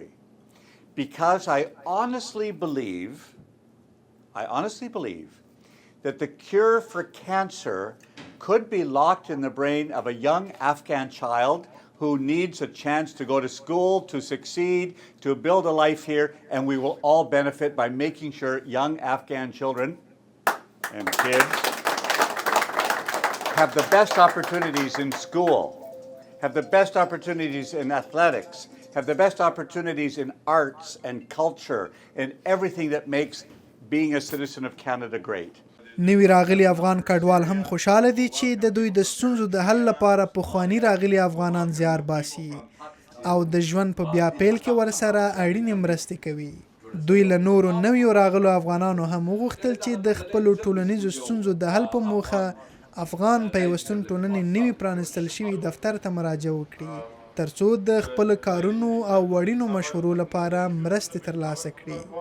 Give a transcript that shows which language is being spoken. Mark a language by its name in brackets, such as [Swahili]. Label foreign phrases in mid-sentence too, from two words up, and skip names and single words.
[English] Because I honestly believe that the cure for cancer could be locked in the brain of a young Afghan child who needs a chance to go to school, to succeed, to build a life here, and we will all benefit by making sure young Afghan children and kids have the best opportunities in school, have the best opportunities in athletics, have the best opportunities in arts and culture and everything that makes being a citizen of Canada great. [Pashto] نوی راغلي افغان کډوال هم خوشحاله دي چې د دوی د ستونزو د حل لپاره پخواني راغلي افغانان زیار باسي او د ژوند په بیا پیل کې ورسره اړینې مرستې کوي. دوی له نورو نویو راغلو افغانانو هم وغوښتل چې د خپلو ټولنیزو ستونزو د حل په موخه افغان پیوستون ټولنې نوي پرانیستل شوي دفتر ته مراجعه وکړي، ترڅو د خپل کارونو او وړینو مشورو لپاره مرستې ترلاسه کړي.